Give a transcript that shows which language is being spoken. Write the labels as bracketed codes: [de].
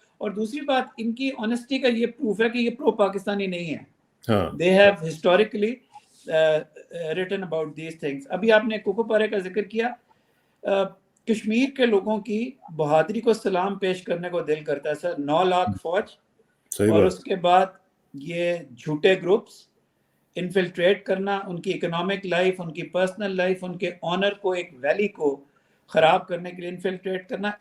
[ur] اور دوسری بات ان کی آنےسٹی کا یہ پروف ہے کہ یہ پرو پاکستانی نہیں ہے. [en] they have historically written about these things. [ur] ابھی آپ نے کوکو پارے کا ذکر کیا. کشمیر کے لوگوں کی بہادری کو سلام پیش کرنے کو دل کرتا ہے سر. 9 لاکھ فوج اور اس کے بعد یہ جھوٹے گروپس انفلٹریٹ کرنا, ان کی اکنامک لائف, ان کی پرسنل لائف, ان کے آنر کو, ایک ویلی کو خراب کرنے کے لیے انفلٹریٹ کرنا.